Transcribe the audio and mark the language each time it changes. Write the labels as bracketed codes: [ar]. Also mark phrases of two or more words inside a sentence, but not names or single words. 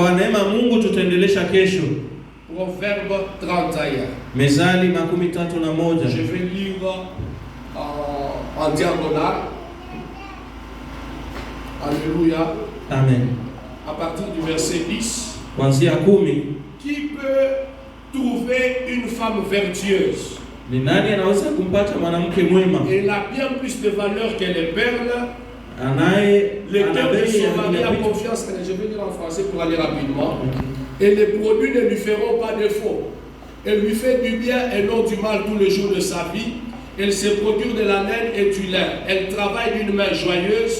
[sw] Kwa neema Mungu tutaendelesha kesho. [fr] Proverbe 31. [sw] Mezali 31. [fr] Je vais lire en diagonale. Alléluia. Amen. À partir du verset 10. [sw] Kuanzia 10. [fr] Qui peut trouver une femme vertueuse? [sw] Ni nani anaweza kumpata mwanamke mwema? [fr] Elle a bien plus de valeur que les perles. Le cœur de son mari a confiance. Je vais lire en français pour aller rapidement. Et les produits ne lui feront pas défaut. Elle lui fait du bien et non du mal tous les jours de sa vie. Elle se procure de la laine et du lin. Elle travaille d'une main joyeuse.